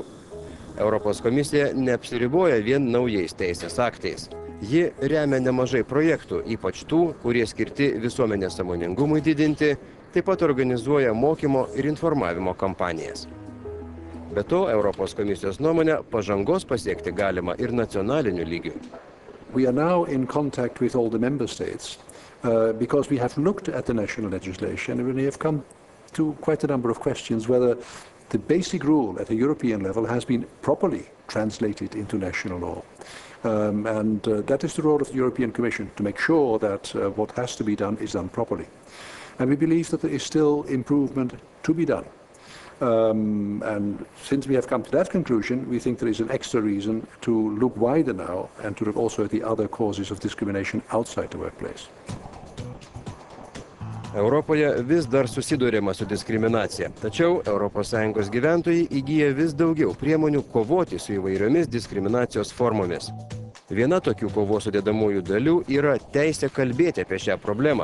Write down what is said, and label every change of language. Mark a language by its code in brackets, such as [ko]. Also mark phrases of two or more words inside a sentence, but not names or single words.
[lt] Europos komisija neapsiriboja vien naujais teisės aktais. Ji remia nemažai projektų, ypač tų, kurie skirti visuomenės sąmoningumui didinti, taip pat organizuoja mokymo ir informavimo kampanijas. Be to, Europos komisijos nuomonė, pažangos pasiekti galima ir nacionaliniu lygiu. [en] We are now in contact with all the member states because we have looked at the national legislation and we have come to quite a number of questions whether the basic rule at a European level has been properly translated into national law. And that is the role of the European Commission, to make sure that what has to be done is done properly. And we believe that there is still improvement to be done. And since we have come to that conclusion, we think there is an extra reason to look wider now and to look also at the other causes of discrimination outside the workplace. [lt] Europoje vis dar susiduriama su diskriminacija, tačiau ES gyventojai įgyja vis daugiau priemonių kovoti su įvairiomis diskriminacijos formomis. Viena tokių kovos sudedamųjų dalių yra teisė kalbėti apie šią problemą.